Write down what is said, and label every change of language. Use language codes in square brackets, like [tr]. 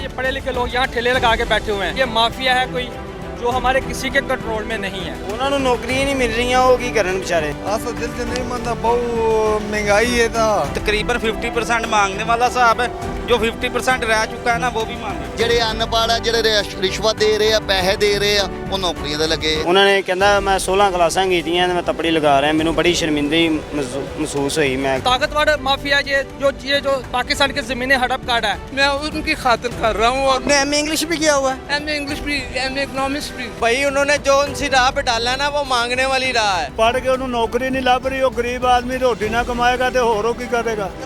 [hi] ये पढ़े लिखे लोग यहाँ ठेले लगा के बैठे हुए हैं। ये माफिया है कोई जो हमारे किसी के कंट्रोल में नहीं है। उन्होंने नौकरी नहीं मिल रही, [pa] वो की करन बेचारे। अस दिल च नहीं मनदा, [hi] बहुत महंगाई है। तकरीबन 50% मांगने वाला साहब है, जो 50% रह चुका है ना वो भी मांगे। [pa] ਜਿਹੜੇ ਅਨਪੜ੍ਹ ਆ, ਜਿਹੜੇ ਰਿਸ਼ਵਤ ਦੇ ਰਹੇ ਆ, ਪੈਸੇ ਦੇ ਰਹੇ ਆ, ਉਹ ਨੌਕਰੀਆਂ ਤੇ ਲੱਗੇ। ਉਹਨਾਂ ਨੇ ਕਹਿੰਦਾ ਮੈਂ 16 ਕਲਾਸਾਂ ਕੀਤੀਆਂ ਤੇ ਮੈਂ ਤਪੜੀ ਲਗਾ ਰਿਹਾ। ਮੈਨੂੰ ਬੜੀ ਸ਼ਰਮਿੰਦਗੀ महसूस हुई। [hi] मैं ताकतवर माफिया ये जो पाकिस्तान की जमीनें हड़प काटा है, मैं उनकी खातिर कर रहा हूँ। और एमए इंग्लिश भी किया हुआ है। एमए इंग्लिश भी, एमए इकोनॉमिक्स भी। भाई उन्होंने जो उनसी राह पे डाला है ना वो मांगने वाली राह है। पढ़ के उन्होंने नौकरी नहीं लभ रही, वो गरीब आदमी रोटी ना कमाएगा तो होरो की करेगा।